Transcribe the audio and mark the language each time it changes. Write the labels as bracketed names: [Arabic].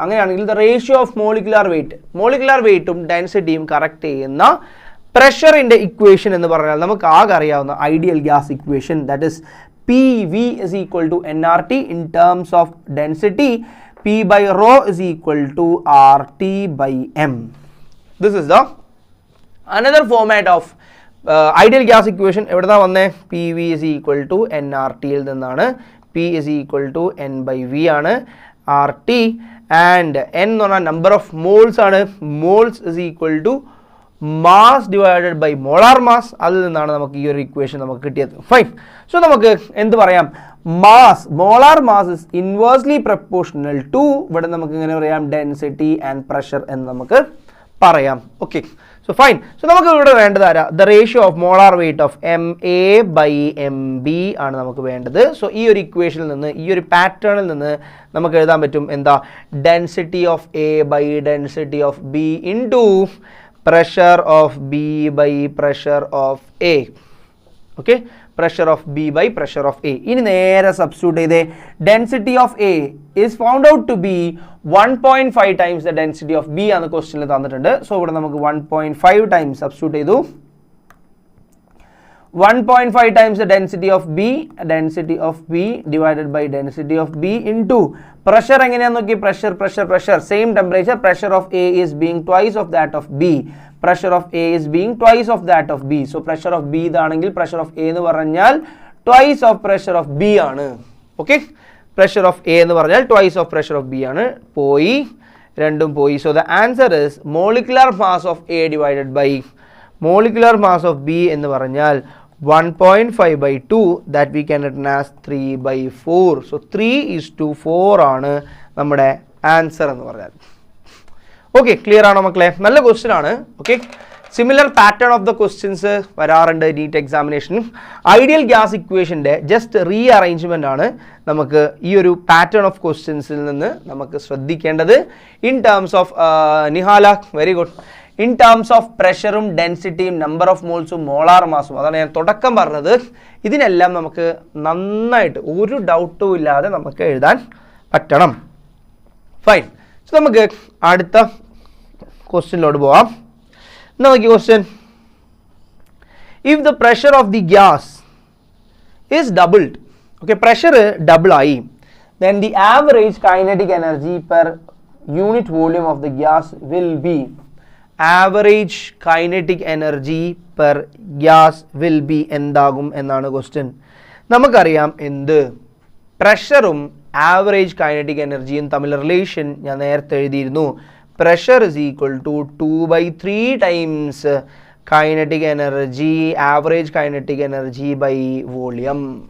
[Malayalam] അങ്ങനെയാണെങ്കിൽ the ratio of molecular വെയ്റ്റും ഡെൻസിറ്റിയും correct ചെയ്യുന്ന പ്രഷറിന്റെ equation എന്ന് പറഞ്ഞാൽ നമുക്ക് ആകെ അറിയാവുന്ന ideal gas equation, [English] That is PV is equal to nRT in terms of density. P by rho is equal to RT by M. This is the another format of ideal gas equation. [Malayalam] എവിടുന്നാ വന്നേ? [English] PV is equal to nRT യിൽ നിന്നാണ്. P is equal to N by V ആണ്. RT and N [Malayalam] എന്ന് പറഞ്ഞാൽ [English] number of moles ആണ്. Moles is equal to mass divided by molar mass. [Malayalam] അതിൽ നിന്നാണ് നമുക്ക് ഈ ഒരു ഇക്വേഷൻ നമുക്ക് കിട്ടിയത്. ഫൈൻ. സോ നമുക്ക് എന്ത് പറയാം? Mass, [English] molar mass is inversely proportional to, [Malayalam] ഇവിടെ നമുക്ക് ഇങ്ങനെ പറയാം, ഡെൻസിറ്റി ആൻഡ് പ്രഷർ എന്ന് നമുക്ക് പറയാം. Okay, so fine. സോ നമുക്ക് ഇവിടെ വേണ്ടത് ആരാ? [English] the ratio of molar weight of MA by MB [Malayalam] ആണ് നമുക്ക് വേണ്ടത്. സോ ഈ ഒരു ഇക്വേഷനിൽ നിന്ന്, ഈ ഒരു പാറ്റേണിൽ നിന്ന് നമുക്ക് എഴുതാൻ പറ്റും എന്താ? [English] Density of A by density of B into pressure of B by pressure of A. Okay, pressure of B by pressure of A. [Malayalam] ഇനി നേരെ സബ്സ്റ്റിറ്റ്യൂട്ട് ചെയ്തേ. [English] density of A is found out to be 1.5 times the density of B [Malayalam] ആണ് ക്വസ്റ്റ്യനിൽ തന്നിട്ടുണ്ട്. So ഇവിടെ നമുക്ക് 1.5 times substitute ചെയ്തു. [English] 1.5 times the density of B divided by density of B into pressure. [Malayalam] എങ്ങനെയാന്ന് നോക്കി, [English] pressure same temperature. Pressure of A is being twice of that of B. Pressure of A is being twice of that of B. So pressure of B ഇതാണെങ്കിൽ pressure of A എന്ന് പറഞ്ഞാൽ twice of pressure of B ആണ്. Okay, pressure of A എന്ന് പറഞ്ഞാൽ twice of pressure of B ആണ്. [Malayalam] പോയി, രണ്ടും പോയി. [English] So the answer is molecular mass of A divided by molecular mass of B എന്ന് പറഞ്ഞാൽ 1.5 by 2, that we can written as 3 by 4. [Malayalam] So 3:4 ആണ് നമ്മുടെ ആൻസർ എന്ന് പറഞ്ഞാൽ. ഓക്കെ, ക്ലിയർ ആണോ മക്കളെ? നല്ല ക്വസ്റ്റ്യൻ ആണ്. Okay, [English] similar pattern of the questions [Malayalam] വരാറുണ്ട് NEET എക്സാമിനേഷനും. Ideal gas ഇക്വേഷൻ്റെ just re arrangement ആണ് നമുക്ക് ഈ ഒരു പാറ്റേൺ ഓഫ് ക്വസ്റ്റ്യൻസിൽ നിന്ന് നമുക്ക് ശ്രദ്ധിക്കേണ്ടത്. In terms of Nihala, very good. In terms of പ്രഷറും ഡെൻസിറ്റിയും നമ്പർ ഓഫ് മോൾസും മോളാർ മാസും, അതാണ് ഞാൻ തുടക്കം പറഞ്ഞത്. ഇതിനെല്ലാം നമുക്ക് നന്നായിട്ട് ഒരു ഡൗട്ടും ഇല്ലാതെ നമുക്ക് എഴുതാൻ പറ്റണം. ഫൈൻ. സോ നമുക്ക് അടുത്ത ക്വസ്റ്റ്യനിലോട്ട് പോവാം. നോക്കി question. [English] if the pressure of the gas is doubled, okay, [Malayalam] pressure double ആയി, [English] then the average kinetic energy per unit volume of the gas will be. Average kinetic energy per gas will be [Malayalam] എന്താകും എന്നാണ് question. നമുക്കറിയാം എന്ത്, പ്രഷറും average kinetic എനർജിയും തമ്മിൽ relation ഞാൻ നേരത്തെ എഴുതിയിരുന്നു. [English] Pressure is equal to 2/3 times kinetic energy, average kinetic energy by volume.